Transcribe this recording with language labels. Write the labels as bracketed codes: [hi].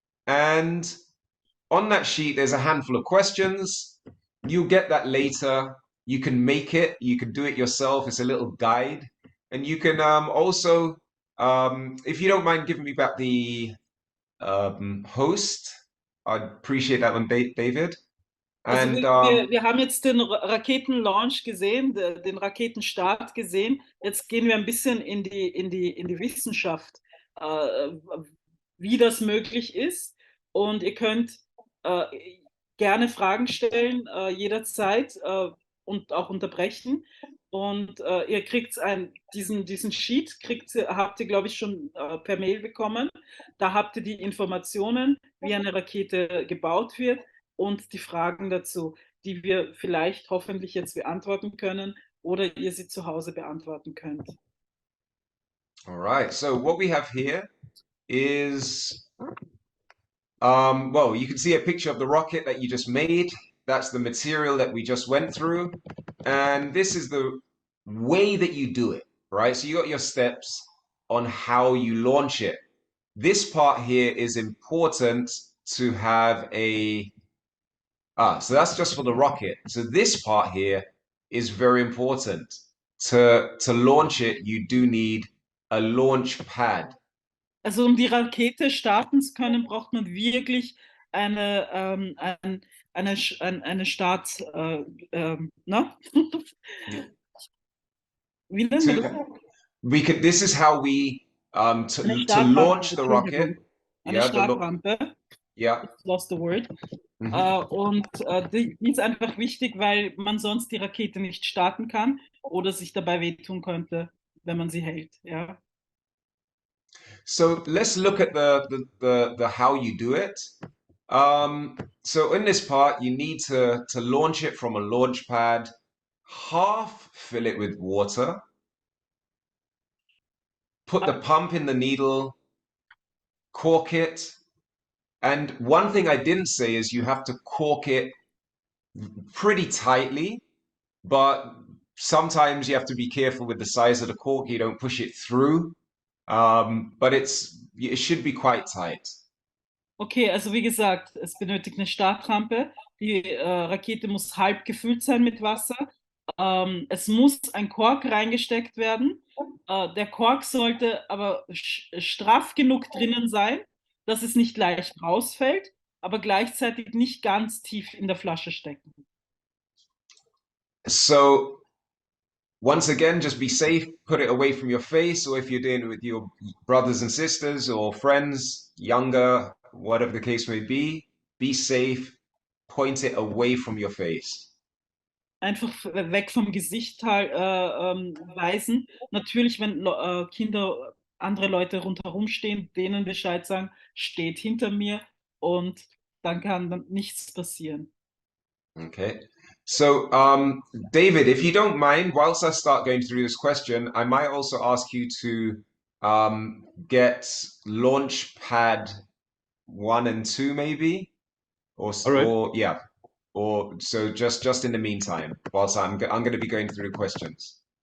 [en] And on that sheet, there's a handful of questions. You'll get that later. You can make it. You can do it yourself. It's a little guide. And you can also, if you don't mind giving me back the host, I'd appreciate that one, David. [de] Also [en] And [de] wir haben jetzt den Raketenlaunch gesehen, den Raketenstart gesehen. Jetzt gehen wir ein bisschen in die Wissenschaft, wie das möglich ist. Und ihr könnt gerne Fragen stellen, jederzeit und auch unterbrechen. Und ihr kriegt diesen Sheet, habt ihr, glaube ich, schon per Mail bekommen. Da habt ihr die Informationen, wie eine Rakete gebaut wird und die Fragen dazu, die wir vielleicht hoffentlich jetzt beantworten können oder ihr sie zu Hause beantworten könnt. [en] all right. So what we have here is, well, you can see a picture of the rocket that you just made. That's the material that we just went through. And this is the way that you do it, right? So you got your steps on how you launch it. This part here is important to have so that's just for the rocket. So this part here is very important. To launch it, you do need a launch pad. [de] Also um die Rakete starten zu können, braucht man wirklich eine Start, ne? Wie nennt man das? [en] This is how we to launch the rocket. [de] Eine Startrampe. [en] Yeah. Lost the word. [de] Und die ist einfach wichtig, weil man sonst die Rakete nicht starten kann oder sich dabei wehtun könnte, wenn man sie hält. Ja. [en] So let's look at the how you do it. So in this part, you need to launch it from a launch pad, half fill it with water, put the pump in the needle, cork it. And one thing I didn't say is you have to cork it pretty tightly, but sometimes you have to be careful with the size of the cork. You don't push it through, but it should be quite tight. [de] Okay, also wie gesagt, es benötigt eine Startrampe. Die Rakete muss halb gefüllt sein mit Wasser. Es muss ein Kork reingesteckt werden. Der Kork sollte aber straff genug drinnen sein, dass es nicht leicht rausfällt, aber gleichzeitig nicht ganz tief in der Flasche stecken. [en] So once again, just be safe, put it away from your face, or if you're doing it with your brothers and sisters or friends, younger, whatever the case may be safe, point it away from your face. [de] Einfach weg vom Gesicht weisen. Natürlich, wenn Kinder, andere Leute rundherum stehen, denen Bescheid sagen, steht hinter mir und dann kann dann nichts passieren. [en] Okay. So, David, if you don't mind, whilst I start going through this question, I might also ask you to get launch pad 1 and 2, maybe, or yeah, or so just in the meantime, whilst I'm going to be going through questions.